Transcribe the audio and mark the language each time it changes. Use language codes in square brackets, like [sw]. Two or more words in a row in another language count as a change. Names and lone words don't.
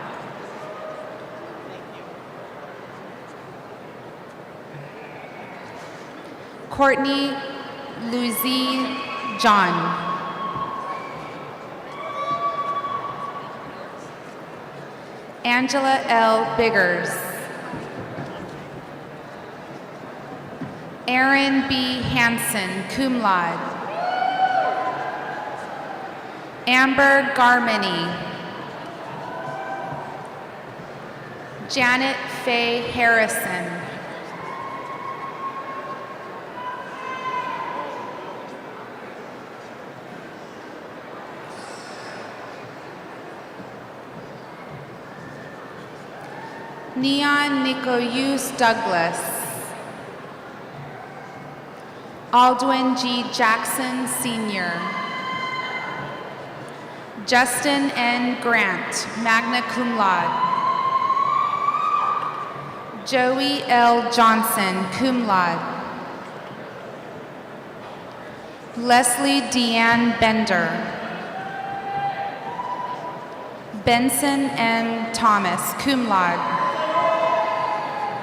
[en] Courtney Luzie John. Angela L. Biggers. Aaron B. Hansen, [la] cum laude. [en] Amber Garmany. Janet Faye Harrison. Neon Nicoyus Douglas. Aldwin G. Jackson, Sr. Justin N. Grant, [la] magna cum laude. [en] Joey L. Johnson, [la] cum laude. [en] Leslie Deanne Bender. Benson M. Thomas, [la] cum laude.